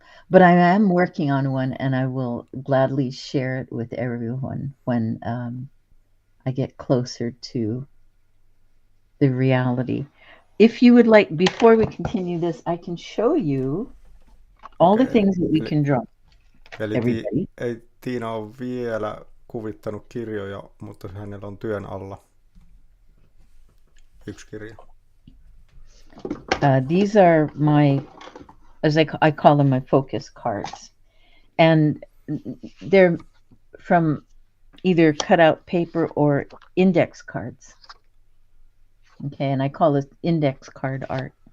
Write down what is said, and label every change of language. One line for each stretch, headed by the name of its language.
English: But I am working on one, and I will gladly share it with everyone when I get closer to the reality. If you would like, before we continue this, I can show you all the things that we can draw.
Finnish: Eli ei Tiina ole vielä kuvittanut kirjoja, mutta hänellä on työn alla yksi kirja.
English: These are my, as I call them, my focus cards. And they're from either cutout paper or index cards. Okay, and I call it index card art.